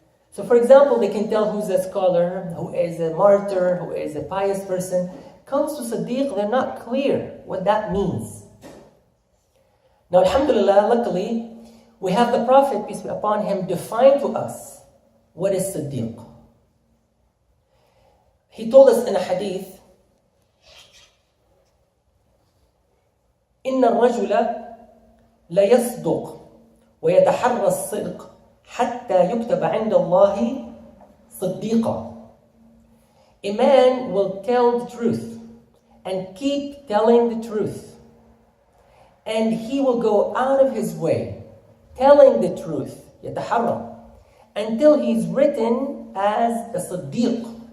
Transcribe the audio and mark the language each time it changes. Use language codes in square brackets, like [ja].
[en] So for example, they can tell who's a scholar, who is a martyr, who is a pious person. Comes to Siddiq, they're not clear what that means. Now, alhamdulillah, luckily, we have the Prophet, peace be upon him, define to us what is Siddiq. He told us in a hadith, [ar] إن الرجل لا يصدق ويتحرى الصدق حتى يكتب عند الله صديقا. [en] A man will tell the truth and keep telling the truth. And he will go out of his way telling the truth, يتحرى, until he's written as a Siddiq.